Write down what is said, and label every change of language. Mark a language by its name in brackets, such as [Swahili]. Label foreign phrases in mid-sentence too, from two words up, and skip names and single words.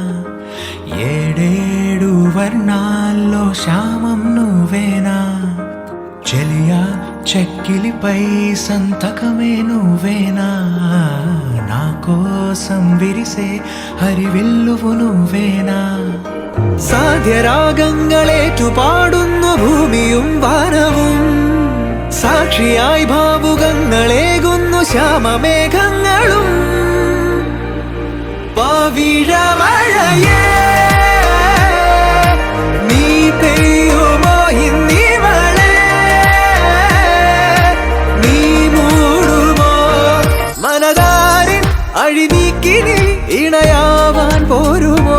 [Telugu] ఏడేడు వర్ణాల్లో శ్యామం నువ్వేనా, చెలియా చెక్కిలిపై సంతకమే నువ్వేనా, నా కోసం విరిసే హరివిల్లువు నువ్వేనా. [Malayalam] സാധ്യരാഗങ്ങളേറ്റു പാടുന്നു ഭൂമിയും വാനവും, സാക്ഷിയായി ഭാവുകങ്ങളേകുന്നു ശ്യാമമേഘങ്ങളും. പവിഴമഴയേ നീ പെയ്യുമോ ഇന്നിവളെ, നീ മൂടുമോ മനതാരിൻ അഴിനീക്കിനി ഇണയാവാൻ പോരുമോ.